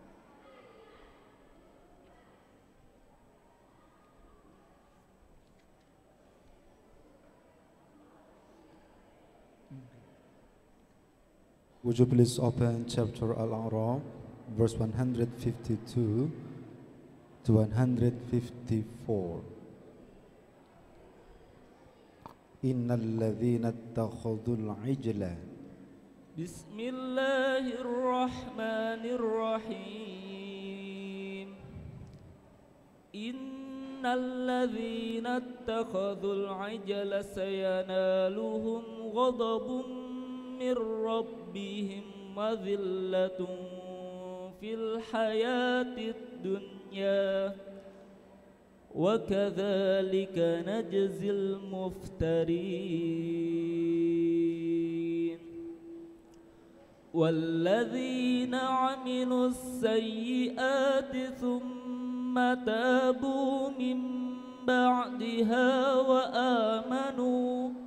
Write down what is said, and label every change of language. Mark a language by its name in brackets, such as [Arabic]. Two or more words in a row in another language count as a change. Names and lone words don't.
[English] Would you please open chapter Al-A'raf, verse 152 to 154. [Arabic] إن الذين اتخذوا العجل. بسم الله الرحمن الرحيم. إن الذين اتخذوا العجل سينالهم غضب من ربهم وذلة في الحياة الدنيا وكذلك نجزي المفترين والذين عملوا السيئات ثم تابوا من بعدها وآمنوا